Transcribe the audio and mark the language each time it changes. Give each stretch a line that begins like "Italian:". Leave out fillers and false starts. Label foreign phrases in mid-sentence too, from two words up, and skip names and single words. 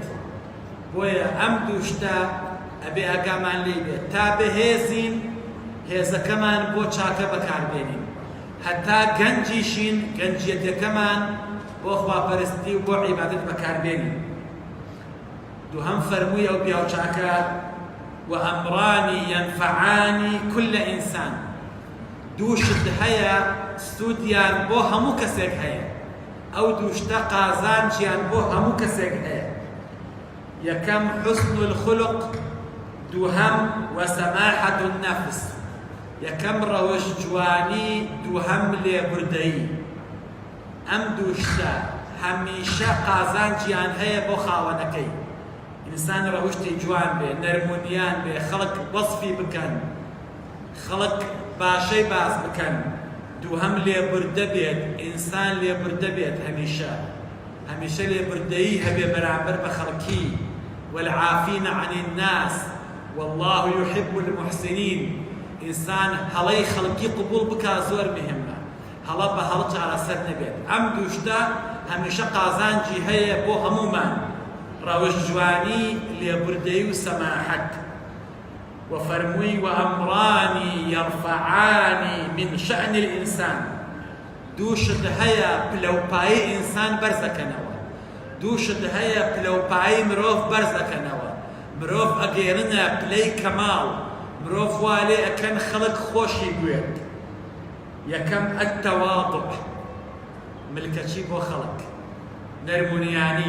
Central Kurdish: بۆیە ئەم دوو شتە ئەبێ ئاگامان لێ بێت تا بەهێزین، هێزەکەمان بۆ چاکە بەکاربێنین. هەتا گەنجیشین، گەنجیەتەکەمان بۆ خواپەرستی و بۆ عیبادەت بەکاربێنین. دووهەم فەرمووی ئەو پیاوچاکە
Arabic: وأمراني ينفعاني كل إنسان.
Central Kurdish: دوو شت هەیە سوودیان بۆ هەموو کەسێک هەیە، ئەو دوو شتە قازانجیان بۆ هەموو کەسێک هەیە.
Arabic: یەکەم حسن الخلق، دووهەم وسماحة النفس.
Central Kurdish: یەکەم ڕەوەش جوانی، دووهەم لێبوردەیی. ئەم دوو شتە هەمیشە قازانجیان هەیە بۆ خاوەنەکەی. ئینسان ڕەوشتی جوان بێ، نەرمونیان بێ، خەڵک وەسفی بکەن، خەڵک باشەی باس بکەن. دووهەم لێبوردە بێت، ئینسان لێبوردە بێت. هەمیشە لێبوردەیی هەبێ بەرامبەر بە خەڵکی.
Arabic: والعافين عن الناس والله يحب المحسنين.
Central Kurdish: ئینسان هەڵەی خەڵکی قبول بکا زۆر مهمە، هەڵە بە هەڵ چارەسەر نەبێت. ئەم دوو شتە هەمیشە قازانجی هەیە بۆ هەمومان: ڕەوش جوانی، لێبوردەیی و سەماحەت.
Arabic: وفرمووی وأمراني يرفعاني من شأن الإنسان.
Central Kurdish: دوو شت هەیە پلەپایی ئینسان بەرزەکەنەوە، دوو شت هەیە پلەپایی مرۆڤ بەرزەکەنەوە. مرۆڤ ئەگەێننە پلەی کەماڵ، مرۆڤ وا لێ ئەکەن خەڵک خۆشی بوێت. یەکەم ئەتەواضع، ملکەچی بۆ خەڵک، نەرمونیانی.